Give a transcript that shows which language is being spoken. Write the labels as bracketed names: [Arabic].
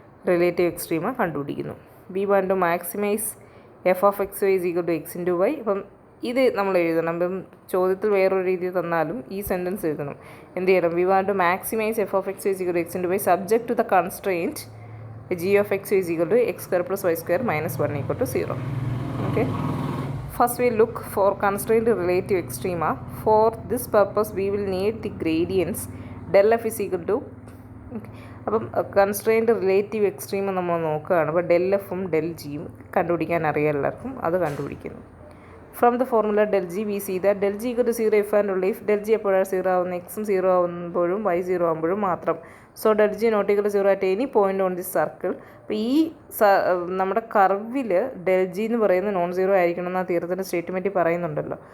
[Malayalam] Relative extrema കണ്ടുപിടിക്കുന്നു. [English] We want to maximize f of x y is equal to x into y. [Malayalam] അപ്പം ഇത് നമ്മൾ എഴുതണം. ഇപ്പം ചോദ്യത്തിൽ വേറൊരു രീതി തന്നാലും ഈ സെൻറ്റൻസ് എഴുതണം. എന്ത് ചെയ്യണം? [English] We want to maximize f of x is equal to x into y subject to the constraint g of x is equal to x square plus y square minus 1 equal to 0. Okay. First we look for constrained relative extrema. For this purpose we will need the gradients del f is equal to [Malayalam] അപ്പം constrained relative extreme നമ്മൾ നോക്കുകയാണ്. അപ്പോൾ del എഫും del ജിയും കണ്ടുപിടിക്കാൻ അറിയാം എല്ലാവർക്കും. അത് കണ്ടുപിടിക്കുന്നു. [English] from the formula [Malayalam] del G V C that del G equal to 0 if and only if del G എപ്പോഴാണ് 0 ആവുന്നത്, എക്സും 0 ആവുമ്പോഴും വൈ 0 ആകുമ്പോഴും മാത്രം. [English] So del g not equal to 0 at any point on this circle. [Malayalam] അപ്പോൾ ഈ നമ്മുടെ കർവിൽ del G എന്ന് പറയുന്നത് നോൺ സീറോ ആയിരിക്കണം എന്ന് ആ തീരത്തിൻ്റെ സ്റ്റേറ്റ്മെൻറ്റിൽ പറയുന്നുണ്ടല്ലോ.